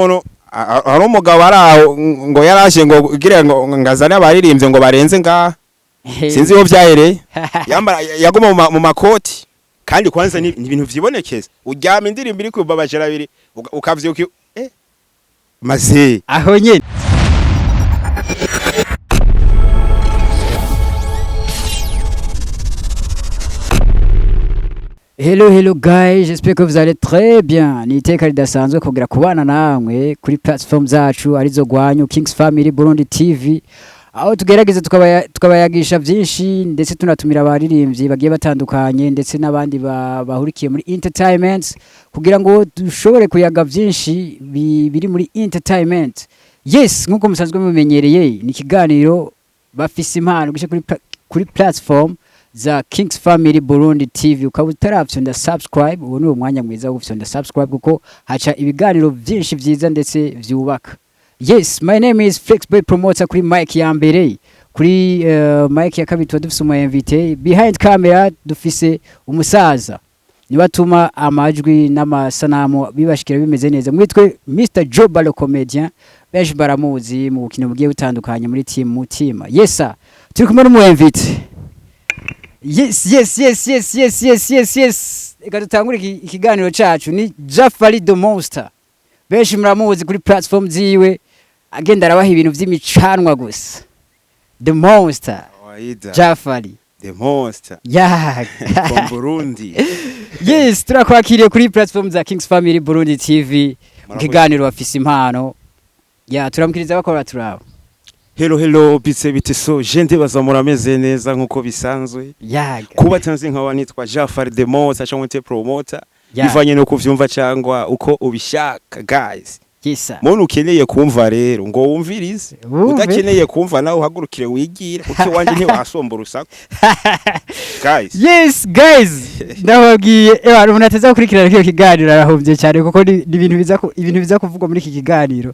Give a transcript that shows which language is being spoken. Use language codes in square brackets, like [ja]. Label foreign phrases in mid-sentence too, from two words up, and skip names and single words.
[rn] umugabo araho ngo yaraje ngo ugire ngo ngazana abaririmbye ngo barenze ngaha sinzi iyo byahereye yambara yaguma mu makoti kandi kwanza ni ibintu vyibonekeza uryama indirimbo iri kubabajera abiri ukavyuka maze aho nyene. [en] Hello guys, [fr] j'espère que vous allez très bien. [rn] Ni iteka ridasanzwe kugira kubana namwe kuri platform zacu arizo gwanyu Kings Family Burundi TV. Aho tugerageza tukabayagisha byinshi ndetse tunatumira abaririmbyi bagiye batandukanye ndetse n'abandi bahurikiye muri entertainment kugira ngo dushobore kuyaga byinshi biri muri entertainment. Yes, nkuko musanzwe mumenyereye ni kiganiro bafise impano gishe kuri platform za Kings Family Burundi TV. Ukaba utarafyonda subscribe, ubu ni umwanya mwiza wo gufyonda subscribe kuko haca ibiganiro byinshi byiza ndetse vyubaka. [en] Yes, my name is [rn] Flexboy Promoter kuri mic ya mbere, kuri mic ya kabiri dufise umu invité, [en] behind camera [rn] dufise umusaza nibatuma amajwi n'amasanamu bibashikira bimeze neza. Mwitwe Mr. Joba le comedian, benshi baramuzi mu bukino bugiye butandukanye muri team Mutima. [en] Yes sir, [rn] turi kumwe n'umu invité. Yes. Eka dutangure ikiganiro cacu ni Jafari the Monster. Benshi muramuzi kuri platform ziwe agenda arabaha ibintu vy'imicanwa gusa. The Monster. Jafari the Monster. Yeah. From Burundi. Yes, turakwakiriye kuri platform za Kings Family Burundi TV. Ikiganiro bafise impano. Yeah, turamukiriza bakora turabo. Hello bite so jende bazamurameze neza nkuko bisanzwe. Yeah. Kuba tanzi nkawa nitwa Jafari the Monster cyangwa te promoter. Bivanye no kuvyumva cyangwa uko ubishaka guys. [en] Yes sir. [rn] Muntu ukeneye kumva rero ngo wumvirize. Udakeneye kumva nawe uhagurukire wigire kuko wanje ntiwasomba urusako. Guys. [en] Yes guys. [rn] Ndababwiye umuntu ateza gukurikirana kino kiganiro arahovye cyane kuko ni ibintu biza kuvugwa muri iki kiganiro.